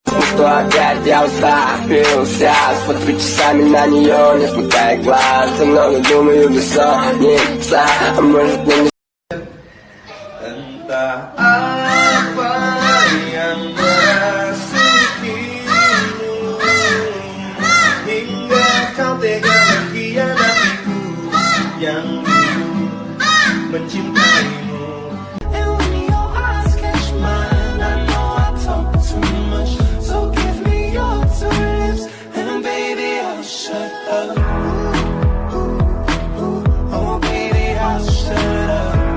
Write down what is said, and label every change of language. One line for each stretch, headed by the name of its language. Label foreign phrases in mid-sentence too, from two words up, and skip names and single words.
Russian: что опять я уставился. Смотрю часами на нее, не смыкая глаз. Я много думаю, бессонница, а может мне не...
Indonesian: Entah apa yang merasukimu hingga kau tega mengkhianatiku yang dulu mencintaimu.
English: And when your eyes catch mine, I know I talk too much, so give me your two lips, and baby I'll shut up. Oh baby I'll shut up.